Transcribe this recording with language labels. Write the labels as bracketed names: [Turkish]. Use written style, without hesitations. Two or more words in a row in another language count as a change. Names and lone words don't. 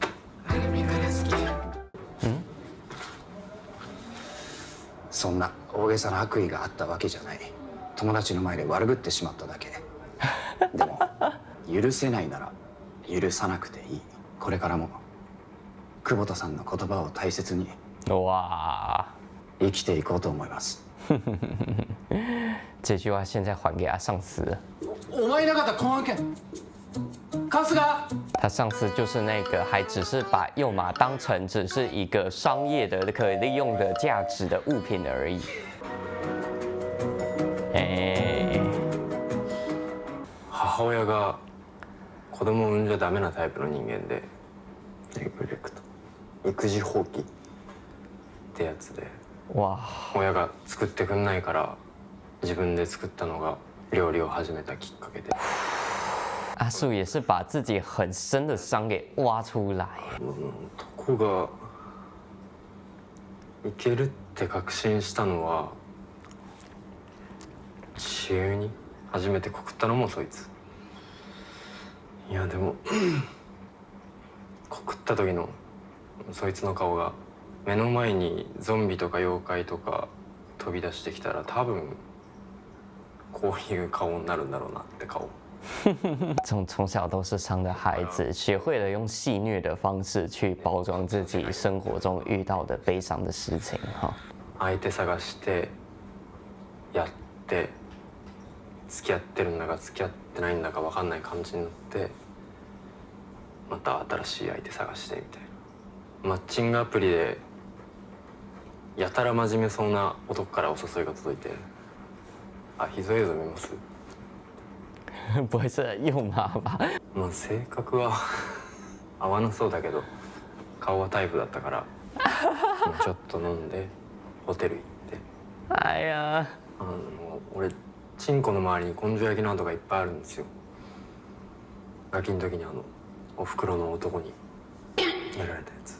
[Japanese] そんな大げさな悪意があったわけじゃない。友達の前で悪ぶってしまっただけ。でも許せないなら許さなくていい。これからも久保田さんの言葉を大切に哇，生きていこうと思います。 [Chinese] 这句话现在还给他上司了。 [Japanese] お前なかった婚案件。春日。 [Chinese] 他上司就是那个还只是把幼马当成只是一个商业的可利用的价值的物品而已。 [Japanese] 母親が子供を産んじゃダメなタイプの人間で、ネグレクト、育児放棄ってやつで、哇，親が作ってくんないから自分で作ったのが料理を始めたきっかけで。 [Chinese] 阿树也是把自己很深的伤给挖出来。 [Japanese] 男がいけるって確信したのは中に初めて告ったのもそいつ。いやでも告った時のそいつの顔が、目の前にゾンビとか妖怪とか飛び出してきたら多分こういう顔になるんだろうなって顔。 [Chinese] 从小都是伤的孩子，学会了用戏谑的方式去包装自己生活中遇到的悲伤的事情哈。 [Japanese] 相手探してやって付き合ってるんだか付き合ってないんだか分かんない感じになって、また新しい相手探してみたいな。マッチングアプリでやたら真面目そうな男からお誘いが届いて、あ、秘蔵映像見ます？ [Chinese] 不会是幼马吧？ [Japanese] まあ性格は合わなそうだけど顔はタイプだったからちょっと飲んでホテル行って、哎呀，俺チンコの周りに根性焼きの跡がいっぱいあるんですよ。ガキの時におふくろの男にやられたやつ。